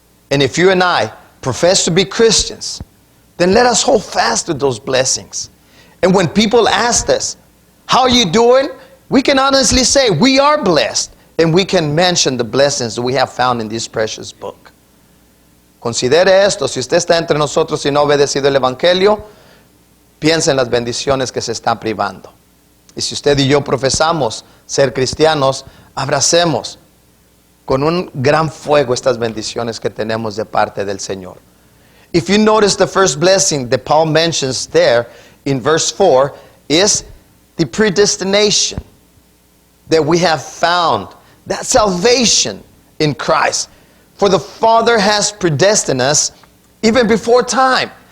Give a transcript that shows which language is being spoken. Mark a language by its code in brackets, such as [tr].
[en] And if you and I profess to be Christians, then let us hold fast to those blessings. And when people ask us, how are you doing? We can honestly say, we are blessed. And we can mention the blessings that we have found in this precious book. [es] Considere esto, si usted está entre nosotros y no ha obedecido el Evangelio, piensa en las bendiciones que se están privando. Y si usted y yo profesamos ser cristianos, abracemos con un gran fuego estas bendiciones que tenemos de parte del Señor. [en] If you notice, the first blessing that Paul mentions there in verse 4 is the predestination that we have found, that salvation in Christ. For the Father has predestined us even before time.